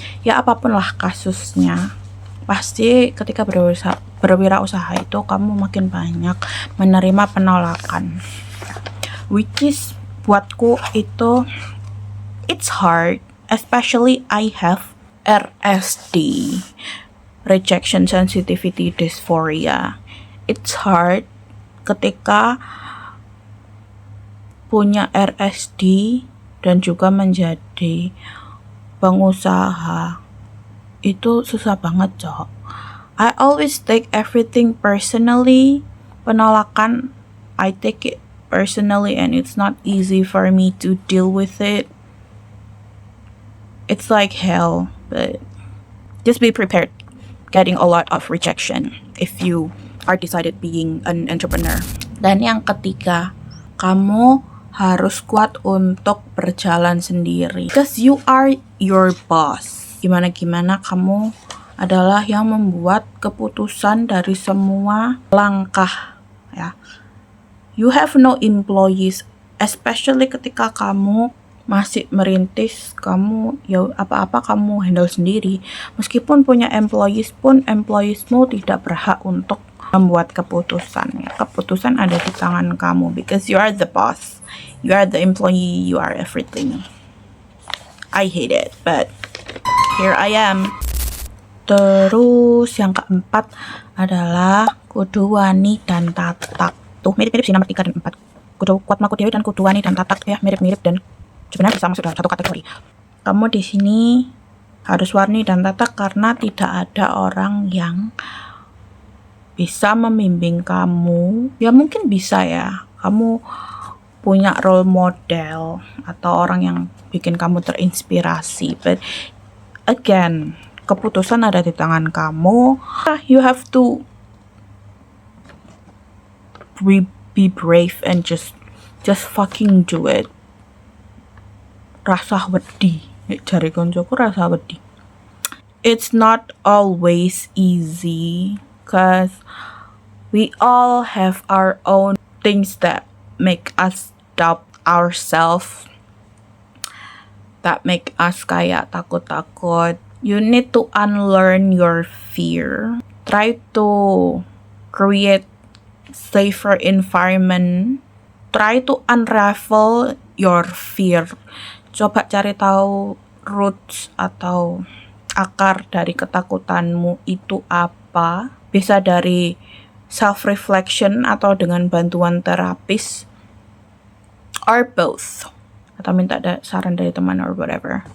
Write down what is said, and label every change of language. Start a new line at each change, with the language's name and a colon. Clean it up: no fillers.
Indonesian: Ya apapun lah kasusnya, pasti ketika berwirausaha itu kamu makin banyak menerima penolakan,
English: which is
Indonesian: buatku itu
English: it's hard, especially I have RSD, rejection sensitivity dysphoria. It's hard
Indonesian: ketika punya RSD dan juga menjadi pengusaha. Itu susah banget, Cok.
English: I always take everything personally.
Indonesian: Penolakan,
English: I take it personally and it's not easy for me to deal with it. It's like hell, but just be prepared getting a lot of rejection if you are decided being an entrepreneur.
Indonesian: Dan yang ketiga, kamu harus kuat untuk berjalan sendiri,
English: because you are your boss.
Indonesian: Gimana kamu adalah yang membuat keputusan dari semua langkah ya.
English: You have no employees, especially
Indonesian: ketika kamu masih merintis, kamu ya apa-apa kamu handle sendiri. Meskipun punya employees pun, employeesmu tidak berhak untuk membuat keputusan ya. Keputusan ada di tangan kamu,
English: because you are the boss, you are the employee, you are everything. I hate it, but here I am.
Indonesian: Terus yang keempat adalah kudu wani dan tatak. Tuh mirip-mirip sih nomor 3 dan 4. Kudu kuat maku dewi dan kudu wani dan tatak ya, mirip-mirip dan sebenarnya bisa masuk dalam satu kategori. Kamu di sini harus wani dan tatak karena tidak ada orang yang bisa membimbing kamu. Ya mungkin bisa ya, kamu punya role model atau orang yang bikin kamu terinspirasi.
English: But again,
Indonesian: keputusan ada di tangan kamu.
English: You have to be brave and just fucking do it.
Javanese: Rasa wedi, jari koncoku rasa wedi.
English: It's not always easy, cause we all have our own things that make us doubt ourselves, that make us
Indonesian: kayak takut-takut.
English: You need to unlearn your fear. Try to create safer environment. Try to unravel your fear.
Indonesian: Coba cari tahu roots atau akar dari ketakutanmu itu apa. Bisa dari self-reflection atau dengan bantuan terapis,
English: or both,
Indonesian: atau minta saran dari teman
English: or whatever.